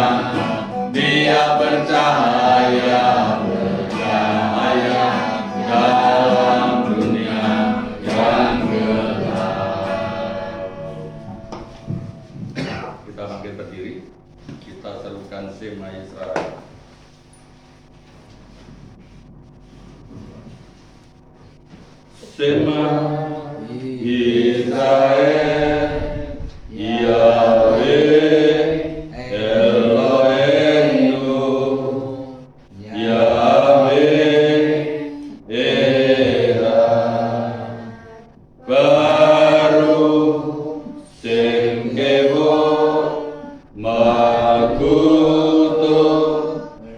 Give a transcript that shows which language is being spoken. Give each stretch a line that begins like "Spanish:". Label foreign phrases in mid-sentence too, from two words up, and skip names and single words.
Indonesian: Dia bercahaya, bercahaya dalam dunia yang gelap. Kita bangkit berdiri, kita serukan
Hebrew: שמע ישראל. שמע ישראל יהוה אלהינו יהוה אחד ברוך שם כבוד מלכותו